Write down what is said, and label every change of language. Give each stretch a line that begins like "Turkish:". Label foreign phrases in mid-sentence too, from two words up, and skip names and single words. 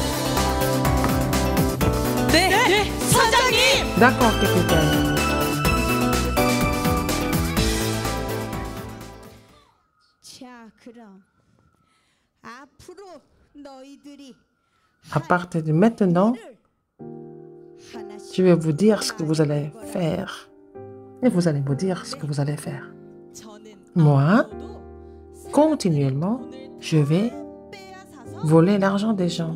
Korean: 네, 선장님.
French: D'accord, capitaine.
Korean: 자, 그럼 앞으로 너희들이
French: À partir de maintenant, je vais vous dire ce que vous allez faire. Et vous allez me dire ce que vous allez faire. Moi, continuellement, je vais voler l'argent des gens.